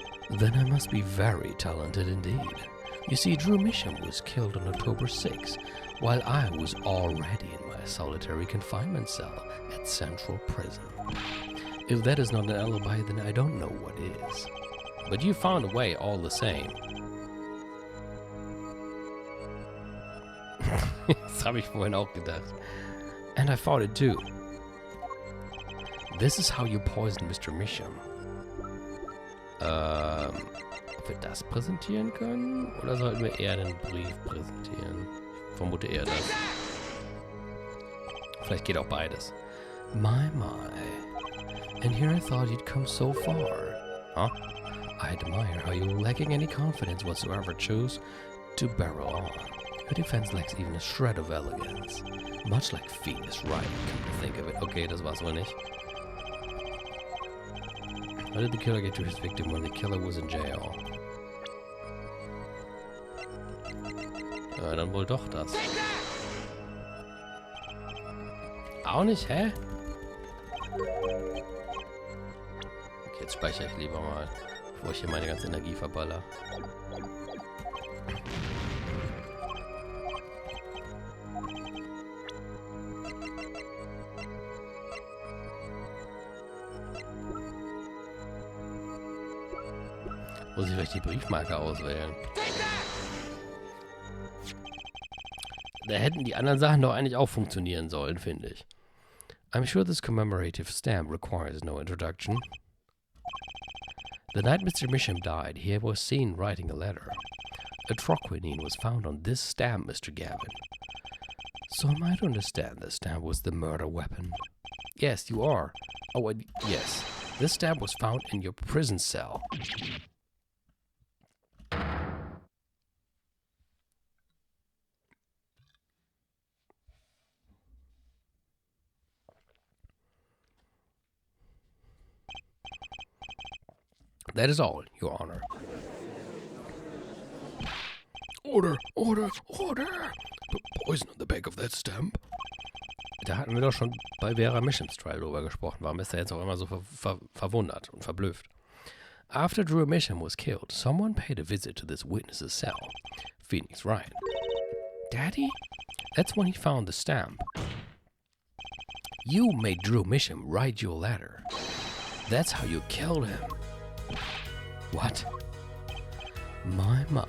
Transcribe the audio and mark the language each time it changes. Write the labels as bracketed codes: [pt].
[en] Then I must be very talented indeed. You see, Drew Misham was killed on October 6, while I was already in my solitary confinement cell at Central Prison. If that is not an alibi, then I don't know what is. But you found a way all the same. [de] Das habe ich vorhin auch gedacht. [en] And I fought it too. This is how you poisoned Mr. Misham. [de] Ob wir das präsentieren können? Oder sollten wir eher den Brief präsentieren? Ich vermute eher das. Vielleicht geht auch beides. [en] My. And here I thought you'd come so far. Huh? I admire how you, lacking any confidence whatsoever, chose to barrel on. Your defense lacks even a shred of elegance. Much like Phoenix Wright, come to think of it. [de] Okay, das war's wohl nicht. [en] How did the killer get to his victim when the killer was in jail? [de] Ja, dann wohl doch das. Auch nicht, hä? Okay, jetzt speichere ich lieber mal, bevor ich hier meine ganze Energie verballer. Muss ich vielleicht die Briefmarke auswählen? Da hätten die anderen Sachen doch eigentlich auch funktionieren sollen, finde ich. [en] I'm sure this commemorative stamp requires no introduction. The night Mr. Misham died, he was seen writing a letter. A troquinine was found on this stamp, Mr. Gavin. So am I to understand the stamp was the murder weapon? Yes, you are. Oh, yes. This stamp was found in your prison cell. That is all, Your Honor. Order, order, order! Put poison on the back of that stamp. [de] Da hatten wir doch schon bei Vera Mishams Trial drüber gesprochen. Warum ist er jetzt auch immer so verwundert und verblüfft? [en] After Drew Misham was killed, someone paid a visit to this witness's cell. Phoenix Ryan. Daddy? That's when he found the stamp. You made Drew Misham write your letter. That's how you killed him. What? My.